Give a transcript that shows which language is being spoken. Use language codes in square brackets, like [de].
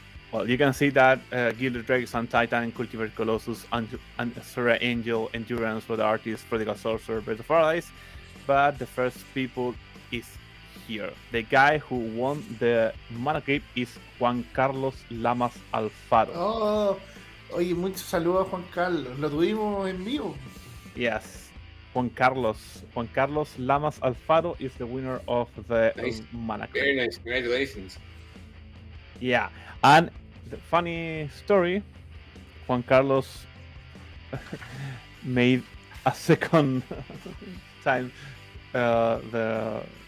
[en] Well, you can see that Gilded Drake, Sun Titan, Cultivar Colossus, and Sora Angel, Endurance, Road Artist, Prodigal Sorcerer, Birds of Paradise. But the first people is here. The guy who won the Mana Cape is Juan Carlos Lamas Alfaro. [es] Oh, oye, muchos saludos a Juan Carlos. Lo tuvimos en vivo. [en] Yes. Juan Carlos Lamas Alfaro is the winner of the Nice. Mana Cape. Very nice. Congratulations. Yeah, and the funny story, Juan Carlos made a second time the